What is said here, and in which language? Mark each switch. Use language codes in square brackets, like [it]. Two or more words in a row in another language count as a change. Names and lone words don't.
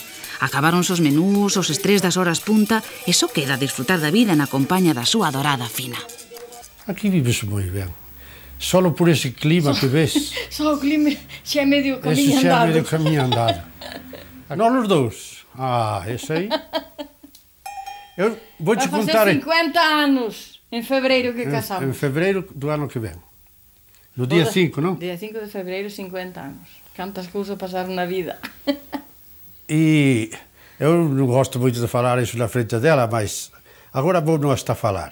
[gl] Acabáronse os menús, os estrés das horas punta, e só queda disfrutar da vida na compaña da súa adorada Fina. Aquí vives moi ben. [es] Solo por ese clima que ves. [gl] Só o clima xa é medio camiño andado. Ese xa é medio camiño andado. Nós os dous. [pt] Esse aí. Eu vou te contar... Vai fazer 50 anos em fevereiro que casamos. Em fevereiro do ano que vem. No dia 5, não? Dia 5 de fevereiro, 50 anos. Quantas coisas passaram na vida. E eu não gosto muito de falar isso na frente dela, mas agora vou nós estar a falar.